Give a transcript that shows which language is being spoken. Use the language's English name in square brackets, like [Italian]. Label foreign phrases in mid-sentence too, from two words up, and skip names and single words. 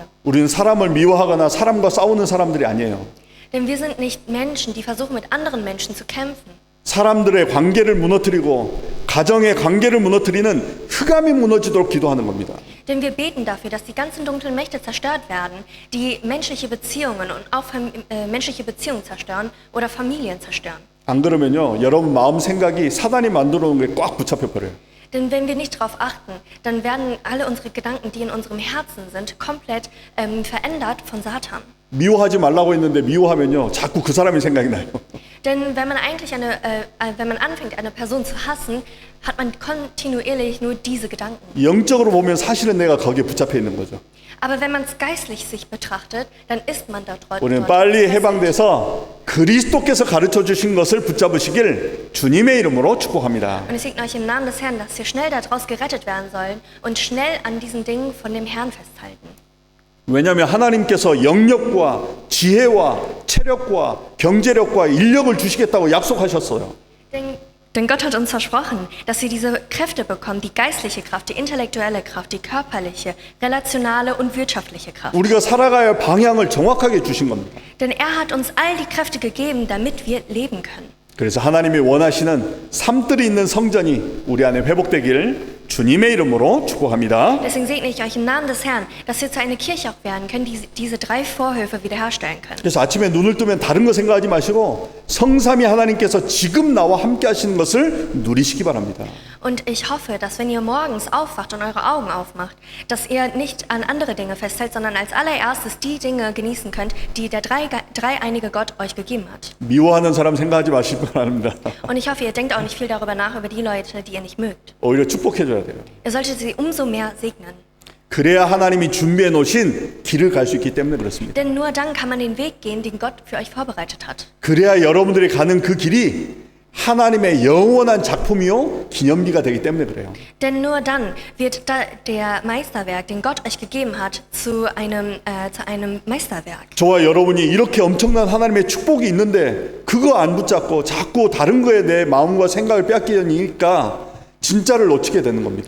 [Korean] 우리는 사람을 미워하거나 사람과 싸우는 사람들이 아니에요. [German] Denn wir sind nicht Menschen, die versuchen, mit anderen Menschen zu kämpfen. [Korean] 사람들의 관계를 무너뜨리고 가정의 관계를 무너뜨리는 흑암이 무너지도록 기도하는 겁니다. [German] Denn wir beten dafür, dass die ganzen dunklen Mächte zerstört werden, die menschliche Beziehungen und auch menschliche Beziehungen zerstören oder Familien zerstören. [Korean] 안 그러면요, 여러분 마음 생각이 사단이 만들어 놓은 게 꽉 붙잡혀 버려요. [German] Denn wenn wir nicht darauf achten, dann werden alle unsere Gedanken, die in unserem Herzen sind, komplett verändert von Satan. [Korean] 미워하지 말라고 했는데 미워하면요, 자꾸 그 사람의 생각이 나요. [German] Denn wenn man anfängt, eine Person zu hassen, hat man kontinuierlich nur diese Gedanken. [Korean] 영적으로 보면 사실은 내가 거기에 붙잡혀 있는 거죠. [German] Aber wenn man es geistlich sich betrachtet, dann ist man da [Korean] 우리는 빨리 해방돼서 그리스도께서 가르쳐 주신 것을 붙잡으시길 주님의 이름으로 축복합니다. [German] Und es liegt euch im Namen des Herrn, dass wir schnell daraus gerettet werden sollen und schnell an diesen Dingen von dem Herrn festhalten. [Korean] 왜냐하면 하나님께서 영력과 지혜와 체력과 경제력과 인력을 주시겠다고 약속하셨어요. [German] Denn Gott hat uns versprochen, dass wir diese Kräfte bekommen, die geistliche Kraft, die intellektuelle Kraft, die körperliche, relationale und wirtschaftliche Kraft. [Korean] 우리가 살아가야 할 방향을 정확하게 주신 겁니다. [German] Denn er hat uns all die Kräfte gegeben, damit wir leben können. [Korean] 그래서 하나님이 원하시는 삶들이 있는 성전이 우리 안에 회복되길 주님의 이름으로 축복합니다. [German] Deswegen segne ich euch im Namen des Herrn, dass wir zu einer Kirche auch werden können, die diese 3 Vorhöfe wiederherstellen können. [Korean] 그래서 아침에 눈을 뜨면 다른 거 생각하지 마시고 성삼위 하나님께서 지금 나와 함께 하시는 것을 누리시기 바랍니다. [German] Und ich hoffe, dass wenn ihr morgens aufwacht und eure Augen aufmacht, dass ihr nicht an andere Dinge festhält, sondern als allererstes die Dinge genießen könnt, die der dreieinige Gott euch gegeben hat. [Korean] 미워하는 사람 생각하지 마시기 바랍니다. [German] Und ich hoffe, ihr denkt auch nicht viel darüber nach, über die Leute, die ihr nicht mögt. [Korean] 오히려 축복해줘야 돼요. [German] Ihr solltet sie umso mehr segnen. [Korean] 그래야 하나님이 준비해 놓으신 길을 갈 수 있기 때문에 그렇습니다. [German] Denn nur dann kann man den Weg gehen, den Gott für euch vorbereitet hat. [Korean] 그래야 여러분들이 가는 그 길이 하나님의 영원한 작품이요 기념비가 되기 때문에 그래요. [German] Denn nur dann wird der Meisterwerk, den Gott euch gegeben hat, zu einem Meisterwerk. [Korean] 저와 여러분이 이렇게 엄청난 하나님의 축복이 있는데 그거 안 붙잡고 자꾸 다른 거에 내 마음과 생각을 빼앗기니까 진짜를 놓치게 되는 겁니다.